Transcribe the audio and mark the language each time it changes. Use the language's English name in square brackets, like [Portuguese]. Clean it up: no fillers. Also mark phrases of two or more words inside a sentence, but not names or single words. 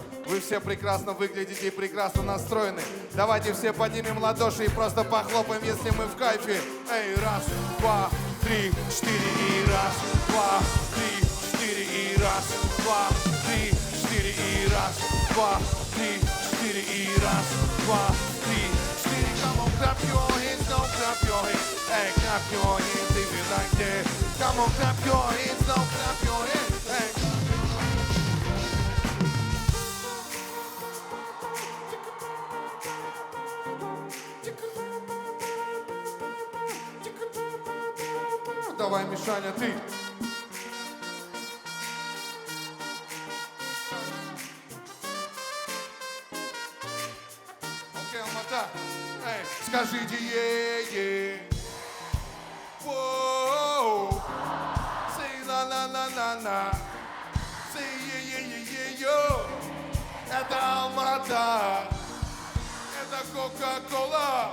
[Russian] Вы все прекрасно выглядите и прекрасно настроены. Давайте все поднимем ладоши и просто похлопаем, если мы в кайфе. Эй, раз, два, три, четыре и раз, два, три, четыре и раз, два, три, четыре и раз, два, три, четыре и раз, два, три, четыре. [English] Come on, clap your hands, don't clap your hands. Hey, clap your hands if you like that. Come on, clap your hands, don't clap your hands. [Russian] Hey. Давай, Мишаня, ты. Окей, Алмата. Эй, скажите е-е. Воу. [English] Say la-la-la-la-la. Say е-е-е-е-йо. [Russian] Это Алмата. Это Кока-Кола.